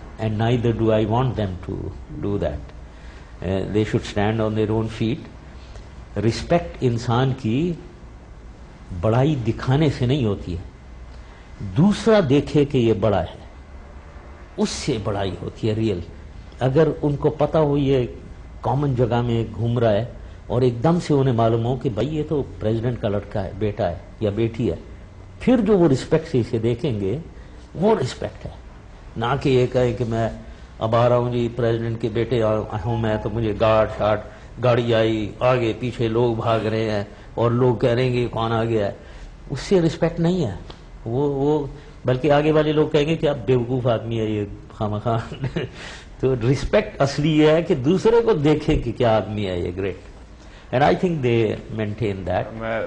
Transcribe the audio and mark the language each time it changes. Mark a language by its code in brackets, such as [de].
[en] And neither do I want them to do that. They should stand on their own feet. [ur] Respect انسان کی بڑائی دکھانے سے نہیں ہوتی ہے, دوسرا دیکھے کہ یہ بڑا ہے اس سے بڑائی ہوتی ہے ریئل. اگر ان کو پتا ہو یہ کامن جگہ میں گھوم رہا ہے اور ایک دم سے انہیں معلوم ہو کہ بھائی یہ تو پریزیڈنٹ کا لڑکا ہے, بیٹا ہے یا بیٹی ہے, پھر جو وہ رسپیکٹ سے اسے دیکھیں گے وہ رسپیکٹ ہے. نہ کہ یہ کہے کہ میں اب آ رہا ہوں جی پریزیڈنٹ کے بیٹے ہوں میں, تو مجھے گاڑی آئی, آگے پیچھے لوگ بھاگ رہے ہیں اور لوگ کہہ رہے ہیں کہ کون آ گیا ہے. اس سے رسپیکٹ نہیں ہے وہ بلکہ آگے والے لوگ کہیں گے کہ آپ بیوقوف آدمی ہے یہ خواہ. تو رسپیکٹ اصلی یہ ہے کہ دوسرے کو دیکھیں کہ کیا آدمی ہے یہ great. [en] And I think they maintain that.